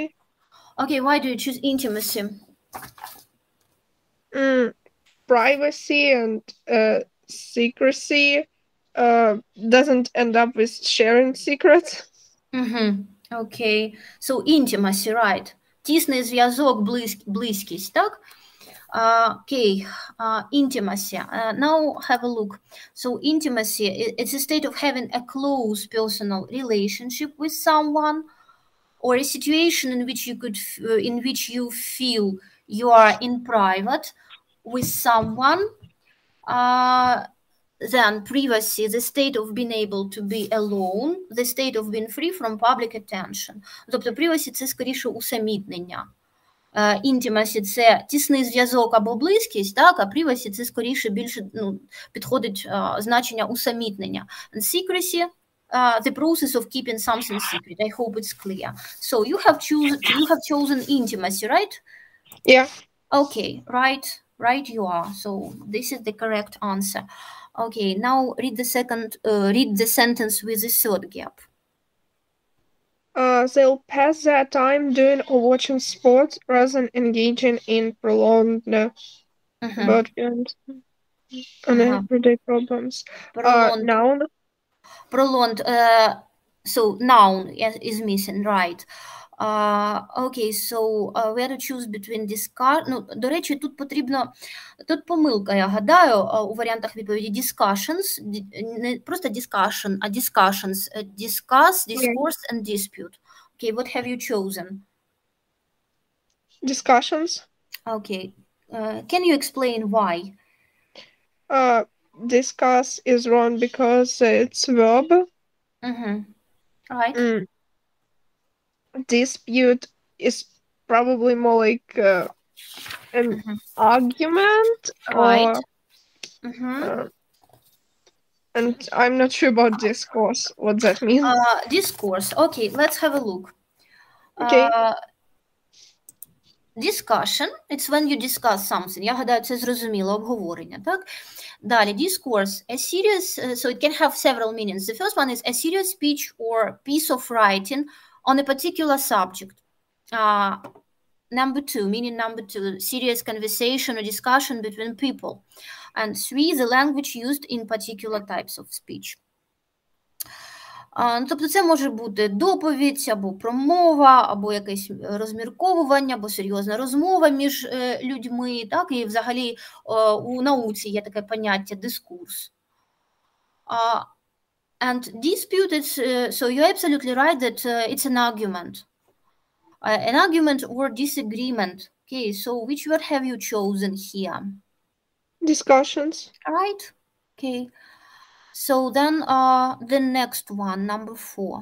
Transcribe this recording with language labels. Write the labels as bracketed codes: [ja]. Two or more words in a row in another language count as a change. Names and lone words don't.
[en] Now, okay, why do you choose intimacy? Privacy and secrecy doesn't end up with sharing secrets. Okay. So intimacy, right. [uk] Тісний зв'язок, близькість, так? [en] Okay, intimacy. Now have a look. So intimacy, it's a state of having a close personal relationship with someone, or a situation in which you feel you are in private with someone. Then privacy, the state of being able to be alone, the state of being free from public attention. [uk] Тобто privacy – це скоріше усамітнення. Intimacy – це тісний зв'язок або близькість, так, а privacy – це скоріше більше підходить значення усамітнення. [en] And secrecy – the process of keeping something secret. I hope it's clear. So you have chosen intimacy, right? Yeah. Okay, right you are. So this is the correct answer. Okay, now read the sentence with the third gap. They'll pass their time doing or watching sports rather than engaging in prolonged and everyday problems. Noun. Prolonged. So noun is missing, right? Okay, so we have to choose between discuss. [uk] Ну, до речі, тут помилка, я гадаю, у варіантах відповіді discussions, не просто discussion, а [en] discussions, discuss, discourse, and dispute. Okay, what have you chosen? Discussions. Okay, can you explain why? Discuss is wrong because it's verb. Right. Dispute is probably more like an argument, right? And I'm not sure about discourse, what that means. Discourse. Okay, let's have a look. Okay. Discussion, it's when you discuss something. [uk] Я гадаю, це зрозуміло, обговорення, так? Далі, [en] discourse, a serious, so it can have several meanings. The first one is a serious speech or piece of writing on a particular subject. Meaning number two, serious conversation or discussion between people. And three, the language used in particular types of speech. [uk] Тобто це може бути доповідь, або промова, або якесь розмірковування, або серйозна розмова між людьми, так, і взагалі у науці є таке поняття дискурс. [en] And dispute is, so you're absolutely right that it's an argument. An argument or disagreement. Okay, so which word have you chosen here? Discussions. Right, okay. So then the next one, number 4.